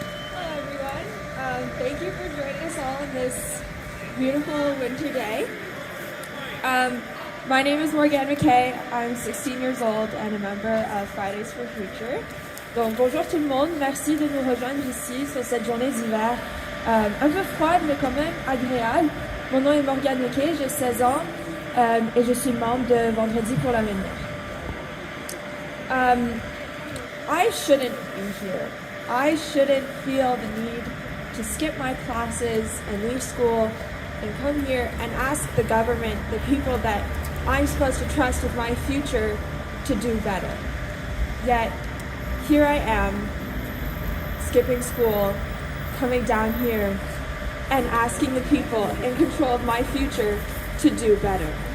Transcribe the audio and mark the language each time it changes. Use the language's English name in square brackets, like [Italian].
[English] Hello, everyone. Thank you for joining us all on this beautiful winter day. My name is Morgan McKay. I'm 16 years old and a member of Fridays for Future. [French] Donc bonjour tout le monde, merci de nous rejoindre ici sur cette journée d'hiver un peu froide mais quand même agréable. Mon nom est Morgan McKay, j'ai 16 ans et je suis membre de Vendredi pour l'avenir. [English] I shouldn't be here. I shouldn't feel the need to skip my classes and leave school and come here and ask the government, the people that I'm supposed to trust with my future, to do better. Yet, here I am, skipping school, coming down here, and asking the people in control of my future to do better.